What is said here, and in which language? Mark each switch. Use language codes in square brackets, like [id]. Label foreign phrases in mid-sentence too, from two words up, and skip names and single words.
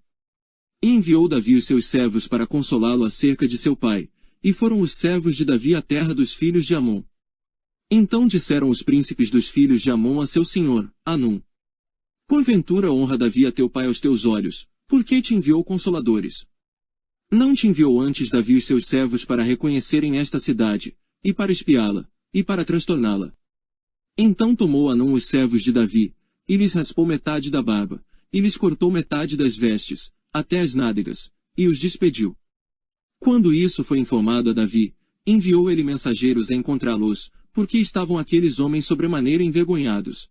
[pt] E enviou Davi os seus servos para consolá-lo acerca de seu pai, e foram os servos de Davi à terra dos filhos de Amon. Então disseram os príncipes dos filhos de Amon a seu senhor, Hanum: porventura honra Davi a teu pai aos teus olhos, por que te enviou consoladores? Não te enviou antes Davi os seus servos para reconhecerem esta cidade, e para espiá-la, e para transtorná-la? Então tomou Hanum os servos de Davi, e lhes raspou metade da barba, e lhes cortou metade das vestes, até as nádegas, e os despediu. Quando isso foi informado a Davi, enviou ele mensageiros a encontrá-los, porque estavam aqueles homens sobremaneira envergonhados.